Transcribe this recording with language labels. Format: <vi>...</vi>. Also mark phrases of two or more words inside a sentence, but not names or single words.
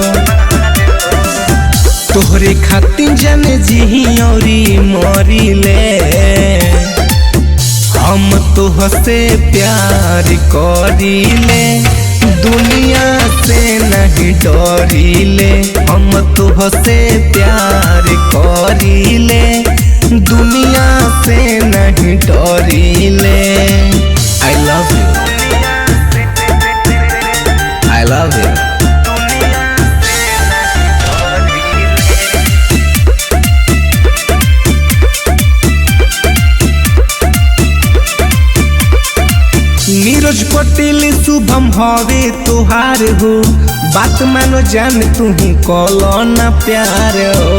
<bho>तोहरे खातिर जाने जी औरी मरीले, हम तो हसे प्यार करीले, दुनिया से नहीं डरीले। हम तो हसे प्यार करीले, दुनिया से नहीं डरीले।</bho> <en>I love you, I love you।</en> <bho>नीरज पटेल शुभम हवे तोहार हो, बात मानो जान तू कलो ना प्यार हो।</bho>